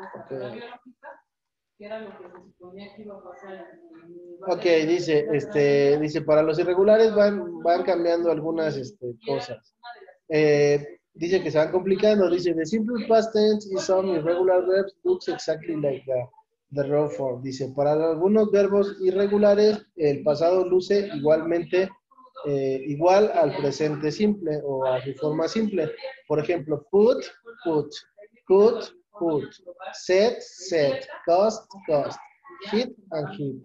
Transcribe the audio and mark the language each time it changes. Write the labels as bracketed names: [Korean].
[Spanish] la biológica, que era lo que se suponía que iba a pasar Ok, dice, para los irregulares van cambiando algunas cosas. Dice que se van complicando. [English] Dice, the simple past tense is some irregular verbs looks exactly like the raw form. [Spanish] Dice, para algunos verbos irregulares, el pasado luce igualmente igual al presente simple o a su forma simple. Por ejemplo, put, put, could, set, set, cost, cost, hit and hit.